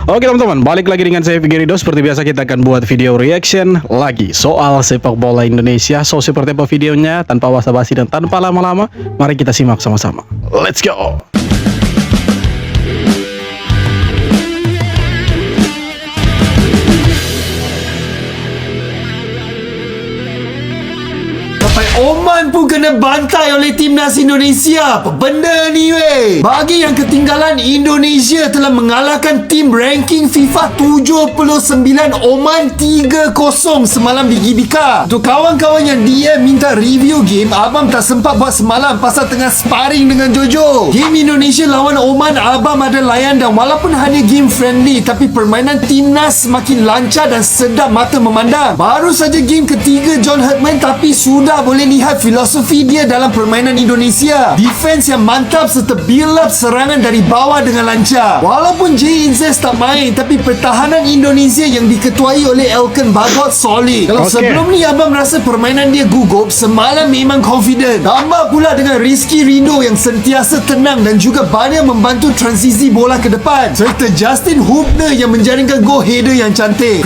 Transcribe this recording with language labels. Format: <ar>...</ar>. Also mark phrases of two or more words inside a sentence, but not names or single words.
<id>Oke teman-teman, balik lagi dengan saya Vigerido. Seperti biasa kita akan buat video reaction lagi soal sepak bola Indonesia. So seperti apa videonya? Tanpa basa-basi dan tanpa lama-lama, mari kita simak sama-sama.</id> <en>Let's go!</en> <ms>Oman pun kena bantai oleh timnas Indonesia. Apa benda ni weh? Bagi yang ketinggalan, Indonesia telah mengalahkan tim ranking FIFA 79 Oman 3-0 semalam di GBK. Untuk kawan-kawan yang DM minta</ms> <en>review game,</en> <ms>abang tak sempat buat semalam pasal tengah sparring dengan Jojo. Game Indonesia lawan Oman abang ada layan, dan walaupun hanya</ms> <en>game friendly,</en> <ms>tapi permainan timnas semakin lancar dan sedap mata memandang. Baru saja game ketiga John Herdman, tapi sudah boleh lihat filosofi dia dalam permainan Indonesia. Defense yang mantap serta</ms> <en>build up</en> <ms>serangan dari bawah dengan lancar. Walaupun Jay Inzes tak main, tapi pertahanan Indonesia yang diketuai oleh Elkan Bagot solid. Kalau sebelum ni abang rasa permainan dia gugup, semalam memang confident. Tambah pula dengan Rizky Rindo yang sentiasa tenang dan juga banyak membantu transisi bola ke depan, serta Justin Hubner yang menjaringkan gol header yang cantik.</ms>